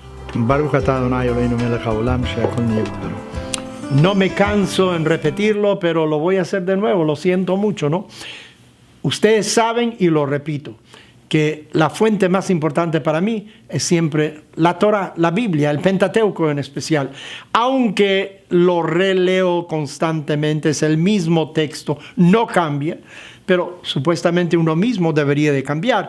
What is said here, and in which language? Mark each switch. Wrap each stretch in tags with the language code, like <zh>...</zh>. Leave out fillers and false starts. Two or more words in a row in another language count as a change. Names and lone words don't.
<he>ברוך אתה אדוני אלוהינו מלך העולם שהכל נהיה בדברו.</he> <es>No me canso en repetirlo, pero lo voy a hacer de nuevo, lo siento mucho, ¿no? Ustedes saben, y lo repito, que la fuente más importante para mí es siempre la Torah, la Biblia, el Pentateuco en especial. Aunque lo releo constantemente, es el mismo texto, no cambia, pero supuestamente uno mismo debería de cambiar.</es>